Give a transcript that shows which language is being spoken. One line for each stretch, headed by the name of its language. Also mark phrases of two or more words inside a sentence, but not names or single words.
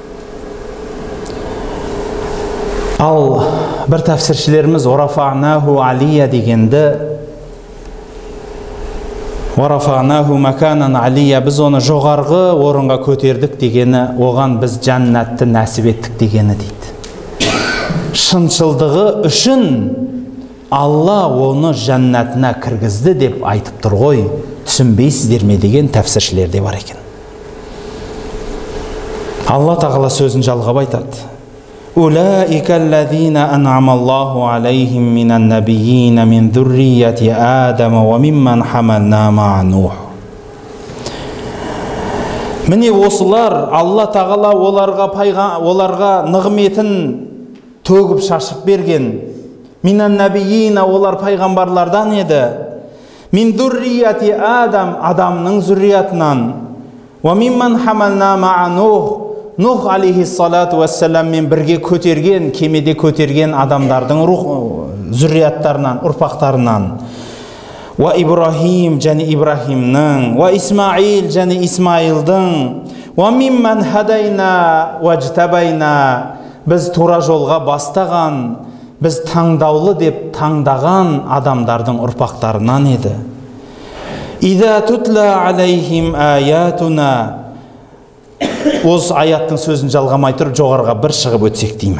Kazakh: Ал бір тәпсіршілеріміз
Arabic: «ورفعناه عليا»
Kazakh: дегенді,
Arabic: «ورفعناه مكانا عليا»,
Kazakh: біз оны жоғарғы орынға көтердік дегені, оған біз жәннатты нәсіп еттік дегені дейді. Шыншылдығы үшін Алла оны жәннатына кіргізді деп айтып тұр ғой, түсінбейсіздер ме деген тәпсіршілер де бар екен. Алла тағала сөзін жалғап айтады.
Arabic: «أولئك الذين أنعم الله عليهم من النبيين من ذرية آدم وممن حملنا مع نوح».
Kazakh: Міне осылар, Алла тағала оларға нығметін төгіп шашып берген.
Arabic: من النبيين,
Kazakh: олар пайғамбарлардан еді.
Arabic: من ذرية آدم,
Kazakh: Адамның зүрриятынан.
Arabic: وممن حملنا مع نوح,
Kazakh: Нух
Arabic: عليه الصلاة والسلام
Kazakh: бірге көтерген, кемеде көтерген адамдардың зүррияттарынан, ұрпақтарынан.
Arabic: وإبراهيم
Kazakh: және Ибрахимнің,
Arabic: وإسماعيل
Kazakh: және Исмаилдың,
Arabic: وممن هدينا واجتبينا,
Kazakh: біз тура жолға бастаған, біз таңдаулы деп таңдаған адамдардың ұрпақтарынан еді.
Arabic: إذا تتلى عليهم آياتنا,
Kazakh: осы аяттың сөзін жалғамай тұрып жоғарға бір шығып өтсек деймін.